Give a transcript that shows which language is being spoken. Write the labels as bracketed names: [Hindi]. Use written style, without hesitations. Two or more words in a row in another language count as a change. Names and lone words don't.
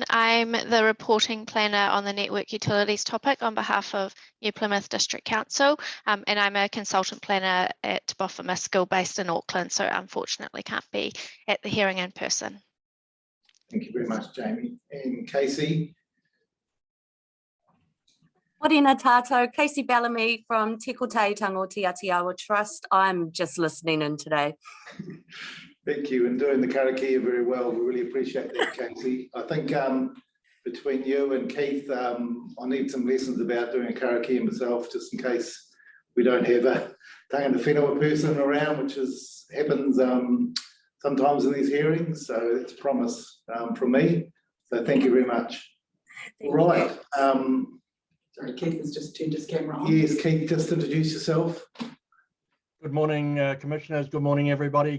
[English] I'm the reporting planner on the network utilities topic on behalf of New Plymouth District Council, and I'm a consultant planner at Bofema School based in Auckland, so unfortunately can't be at the hearing in person. Thank you very much, Jamie. And Casey. [Māori] Morena tātou, [English] Casey Bellamy from Te Kotai Tango Te Atiawa Trust. I'm just listening in today. Thank you, and doing the karakia very well. We really appreciate that, Casey. I think between you and Keith, I need some lessons about doing a karakia myself, just in case we don't have a [Māori] tangata whenua [English] person around, which happens sometimes in these hearings. So it's a promise from me. So thank you very much. Right. Sorry, Keith has just turned his camera on. Yes, Keith, just introduce yourself. Good morning, Commissioners. Good morning, everybody.